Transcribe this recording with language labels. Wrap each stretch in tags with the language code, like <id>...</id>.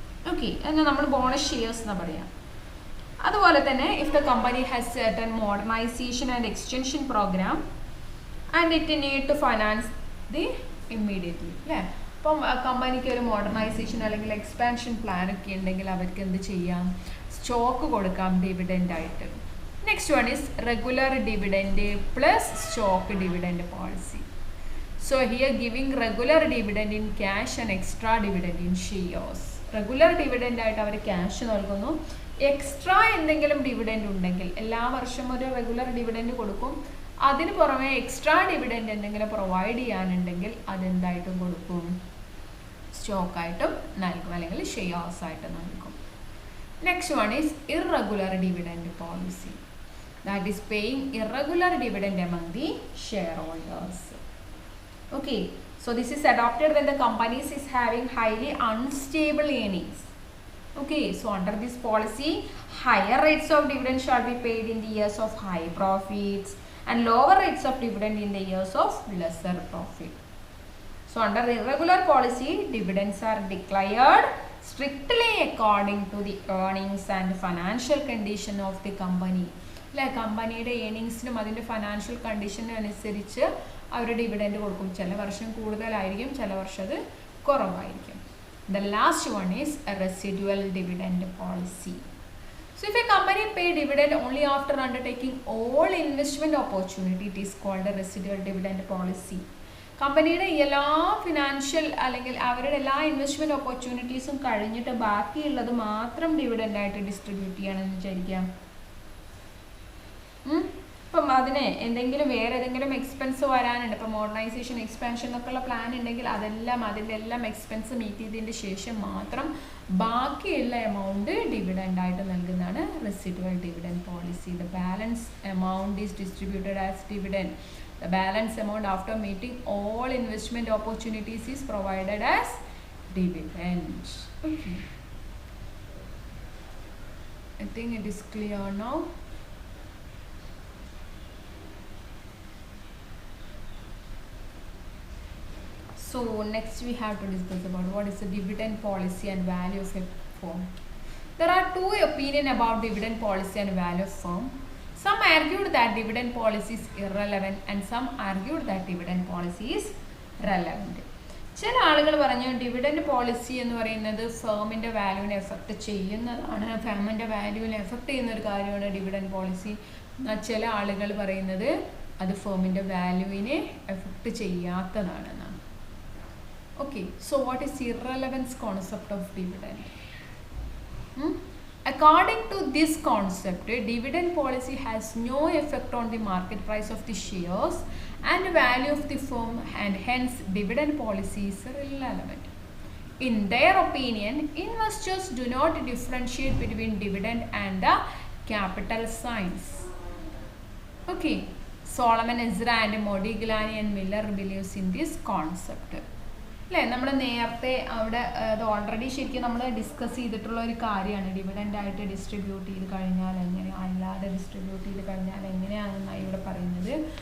<en>okay,</en> <ml>എന്നാൽ നമ്മൾ bonus shares എന്നാണ് പറയാം. അതുപോലെ തന്നെ</ml> <en>If the company has certain modernisation and extension programme and it need to finance the immediately അല്ലേ.</en> <ml>അപ്പം കമ്പനിക്ക് ഒരു മോഡർണൈസേഷൻ അല്ലെങ്കിൽ എക്സ്പാൻഷൻ പ്ലാൻ ഒക്കെ ഉണ്ടെങ്കിൽ അവർക്ക് എന്ത് ചെയ്യാം, സ്റ്റോക്ക് കൊടുക്കാം ഡിവിഡൻഡ് ആയിട്ട്.</ml> <en>Next one is regular dividend plus stock dividend policy. So here giving regular dividend in cash and extra dividend in shares.</en> <ml>Regular dividend ആയിട്ട് അവർ ക്യാഷ് നൽകുന്നു. എക്സ്ട്രാ എന്തെങ്കിലും ഡിവിഡൻഡ് ഉണ്ടെങ്കിൽ എല്ലാ വർഷവും ഒരു റെഗുലർ ഡിവിഡൻഡ് കൊടുക്കും. അതിന് പുറമെ എക്സ്ട്രാ ഡിവിഡൻഡ് എന്തെങ്കിലും പ്രൊവൈഡ് ചെയ്യാനുണ്ടെങ്കിൽ അതെന്തായിട്ടും കൊടുക്കും, സ്റ്റോക്കായിട്ടും നൽകും, അല്ലെങ്കിൽ ഷെയർസ് ആയിട്ട് നൽകും.</ml> <en>Next one is irregular dividend policy. That is paying irregular dividend among the shareholders. Okay, so this is adopted when the companies is having highly unstable earnings. Okay, so under this policy, higher rates of dividend shall be paid in the years of high profits and lower rates of dividend in the years of lesser profit. So under the irregular policy, dividends are declared strictly according to the earnings and financial condition of the company.</en> <ml>അല്ലെ, കമ്പനിയുടെ ഏണിങ്സിനും അതിൻ്റെ financial കണ്ടീഷനും അനുസരിച്ച് അവർ dividend കൊടുക്കും. ചില വർഷം കൂടുതലായിരിക്കും, ചില വർഷം അത് കുറവായിരിക്കും.</ml> <en>The last one is a residual dividend policy. So if a company pay dividend only after undertaking all investment opportunity, it is called a residual dividend policy.</en> <ml>കമ്പനിയുടെ എല്ലാ ഫിനാൻഷ്യൽ അല്ലെങ്കിൽ അവരുടെ എല്ലാ ഇൻവെസ്റ്റ്മെൻറ്റ് ഓപ്പർച്യൂണിറ്റീസും കഴിഞ്ഞിട്ട് ബാക്കിയുള്ളത് മാത്രം ഡിവിഡൻഡായിട്ട് ഡിസ്ട്രിബ്യൂട്ട് ചെയ്യണമെന്ന് വിചാരിക്കാം. ഇപ്പം അതിന് എന്തെങ്കിലും വേറെ ഏതെങ്കിലും എക്സ്പെൻസ് വരാനുണ്ട്, ഇപ്പം മോഡർണൈസേഷൻ എക്സ്പാൻഷൻ എന്നൊക്കെയുള്ള പ്ലാൻ ഉണ്ടെങ്കിൽ അതിൻ്റെ എല്ലാം എക്സ്പെൻസ് മീറ്റ് ചെയ്തതിൻ്റെ ശേഷം മാത്രം ബാക്കിയുള്ള എമൗണ്ട് ഡിവിഡൻഡായിട്ട് നൽകുന്നതാണ് residual dividend policy.</ml> <en>The balance amount is distributed as dividend. The balance amount after meeting all investment opportunities is provided as dividend. Okay. I think it is clear now. So next we have to discuss about what is the dividend policy and value of a firm. There are two opinions about dividend policy and value of firm. Some argued that dividend policy is irrelevant and some argued that dividend policy is relevant.</en> <ml>ചില ആളുകൾ പറഞ്ഞു dividend policy എന്ന് പറയുന്നത് ഫേമിൻ്റെ വാല്യൂവിനെ effect ചെയ്യുന്നതാണ്, ഫേമിൻ്റെ വാല്യൂവിനെ effect ചെയ്യുന്ന ഒരു കാര്യമാണ് dividend policy. ചില ആളുകൾ പറയുന്നത് അത് ഫേമിൻ്റെ വാല്യൂവിനെ effect ചെയ്യാത്തതാണെന്നാണ്.</ml> <en>Okay, so what is irrelevance concept of dividend? According to this concept, dividend policy has no effect on the market price of the shares and value of the firm, and hence dividend policy is irrelevant. In their opinion, investors do not differentiate between dividend and the capital signs. Okay, Solomon Ezra and Modigliani and Miller believes in this concept.</en> <ml>അല്ലേ, നമ്മൾ നേരത്തെ അവിടെ അത് already ശരിക്കും നമ്മൾ discuss ചെയ്തിട്ടുള്ള ഒരു കാര്യമാണ്. ഡിവിഡൻ്റായിട്ട് ഡിസ്ട്രിബ്യൂട്ട് ചെയ്ത് കഴിഞ്ഞാൽ എങ്ങനെ, അല്ലാതെ ഡിസ്ട്രിബ്യൂട്ട് ചെയ്ത് കഴിഞ്ഞാൽ എങ്ങനെയാണെന്നാണ് ഇവിടെ പറയുന്നത്.</ml>